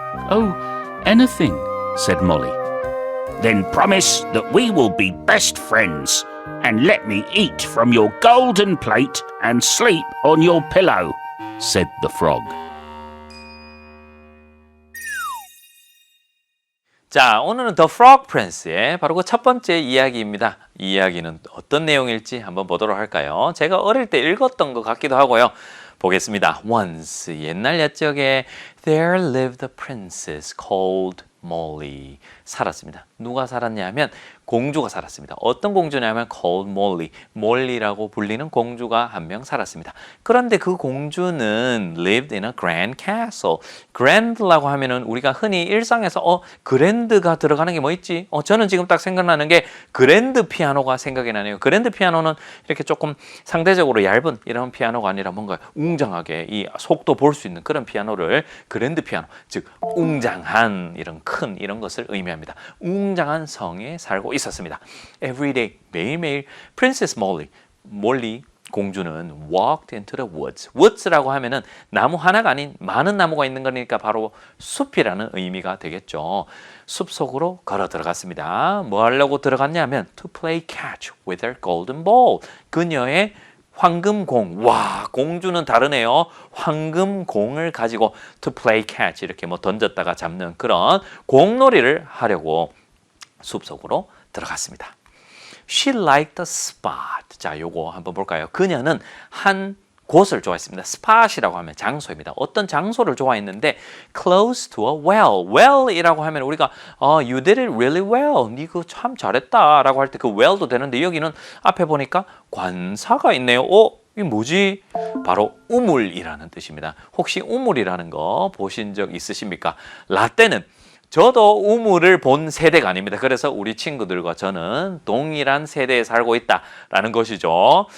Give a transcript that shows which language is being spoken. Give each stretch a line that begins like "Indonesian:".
English: "Oh, anything," said Molly. "Then promise that we will be best friends," and let me eat from your golden plate and sleep on your pillow, said the frog.
Korean: 자, 오늘은 The Frog Prince의 바로 그 첫 번째 이야기입니다. 이 이야기는 어떤 내용일지 한번 보도록 할까요? 제가 어릴 때 읽었던 것 같기도 하고요. 보겠습니다.
English: Once,
Korean: 옛날 옛적에
English: there lived a princess called Molly.
Korean: 살았습니다. 누가 살았냐 하면 공주가 살았습니다. 어떤 공주냐면
English: called Molly,
Korean: 몰리라고 불리는 공주가 한 명 살았습니다. 그런데 그 공주는
English: lived in a grand castle.
Korean: grand라고 하면은 우리가 흔히 일상에서 그랜드가 들어가는 게 뭐 있지? 저는 지금 딱 생각나는 게 그랜드 피아노가 생각이 나네요. 그랜드 피아노는 이렇게 조금 상대적으로 얇은 이런 피아노가 아니라 뭔가 웅장하게 이 속도 볼 수 있는 그런 피아노를 그랜드 피아노, 즉 웅장한 이런 큰 이런 것을 의미합니다. 웅장한 성에 살고 있었습니다.
English: Everyday,
Korean: 매일매일
English: Princess Molly,
Korean: 몰리 공주는
English: walked into the woods.
Korean: woods라고 하면은 나무 하나가 아닌 많은 나무가 있는 거니까 바로 숲이라는 의미가 되겠죠. 숲 속으로 걸어 들어갔습니다. 뭐 하려고 들어갔냐면
English: to play catch with her golden ball.
Korean: 그녀의 황금공. 와, 공주는 다르네요. 황금공을 가지고
English: to play catch
Korean: 이렇게 뭐 던졌다가 잡는 그런 공놀이를 하려고 숲속으로 들어갔습니다.
English: She liked the spot.
Korean: 자, 요거 한번 볼까요? 그녀는 한 곳을 좋아했습니다. spot이라고 하면 장소입니다. 어떤 장소를 좋아했는데
English: close to a well.
Korean: well이라고 하면 우리가
English: you did it really well.
Korean: 니 그거 참 잘했다 라고 할 때 그 well도 되는데 여기는 앞에 보니까 관사가 있네요. 이게 뭐지? 바로 우물이라는 뜻입니다. 혹시 우물이라는 거 보신 적 있으십니까? 라떼는 저도 우물을 본 세대가 아닙니다. 그래서 우리 친구들과 저는 동일한 세대에 살고 있다라는 것이죠.